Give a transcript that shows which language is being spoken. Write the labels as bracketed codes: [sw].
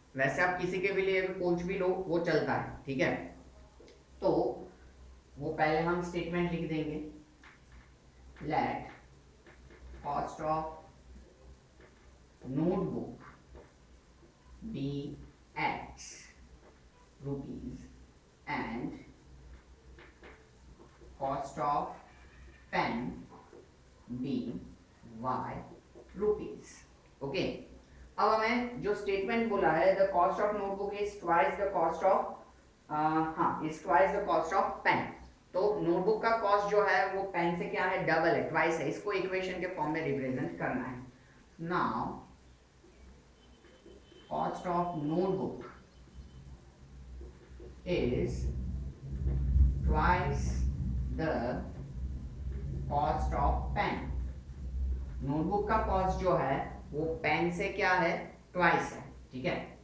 [hi] वैसे आप किसी के भी लिए कुछ भी लो वो चलता है, ठीक है. तो वो पहले हम स्टेटमेंट लिख देंगे, [en] Let cost of notebook be x rupees and cost of pen be y rupees. Okay, [hi] अब हमें जो स्टेटमेंट बोला है, [en] The cost of notebook is twice the cost of, is twice the cost of pen. [hi] तो notebook का cost जो है वो पेन से क्या है, डबल है, ट्वाइस है. इसको इक्वेशन के फॉर्म में रिप्रेजेंट करना है. [en] Now cost of notebook is twice the cost of pen. [hi] Notebook का कॉस्ट जो है वो पेन से क्या है, ट्वाइस है, ठीक है.